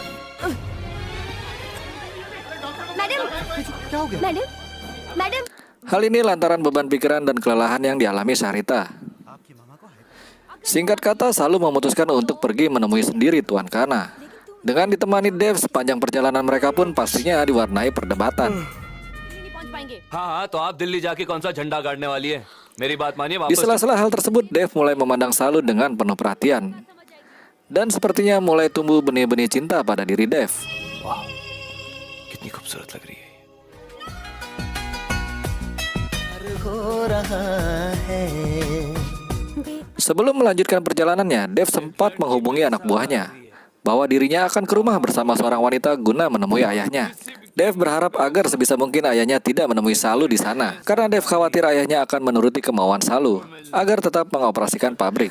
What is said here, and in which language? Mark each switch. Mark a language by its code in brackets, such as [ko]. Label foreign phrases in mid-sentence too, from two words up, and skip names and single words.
[hi] मैडम, मैडम. [id] Hal ini lantaran beban pikiran dan kelelahan yang dialami Sarita. Singkat kata, Salu memutuskan untuk pergi menemui sendiri Tuan Khana. Dengan ditemani Dev, sepanjang perjalanan mereka pun pastinya diwarnai perdebatan. [hi] नहीं पहुंच पाएंगे. हाँ, तो आप दिल्ली जाके कौन सा झंडा गाड़ने वाली है? मेरी बात मानिए, [id] Di [hi] वापस. [id] sela-sela hal tersebut, Dev mulai memandang Salu dengan penuh perhatian. Dan sepertinya mulai tumbuh benih-benih cinta pada diri Dev. [hi] कितनी खूबसूरत लग रही है. [id] Sebelum melanjutkan perjalanannya, Dev sempat menghubungi anak buahnya bahwa dirinya akan ke rumah bersama seorang wanita guna menemui ayahnya. Dev berharap agar sebisa mungkin ayahnya tidak menemui Salu di sana, karena Dev khawatir ayahnya akan menuruti kemauan Salu agar tetap mengoperasikan pabrik.